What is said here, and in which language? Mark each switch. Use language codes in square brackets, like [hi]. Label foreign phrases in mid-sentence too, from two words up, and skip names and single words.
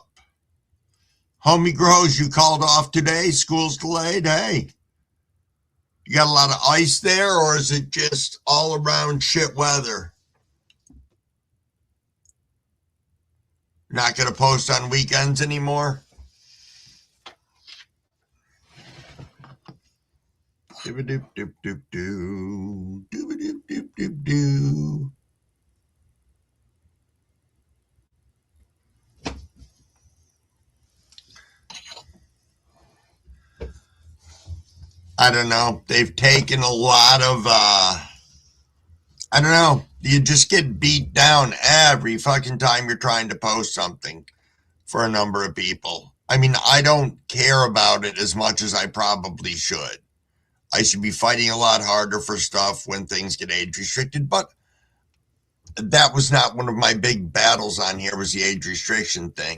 [en] Homie Grows, you called off today? School's delayed? Hey, you got a lot of ice there, or is it just all around shit weather? Not going to post on weekends anymore? Doop-a-doop-doop-doop-doo. Doop-a-doop-doop-doop-doo. I don't know. They've taken a lot of, I don't know. You just get beat down every fucking time you're trying to post something for a number of people. I mean, I don't care about it as much as I probably should. I should be fighting a lot harder for stuff when things get age restricted, but that was not one of my big battles on here, was the age restriction thing.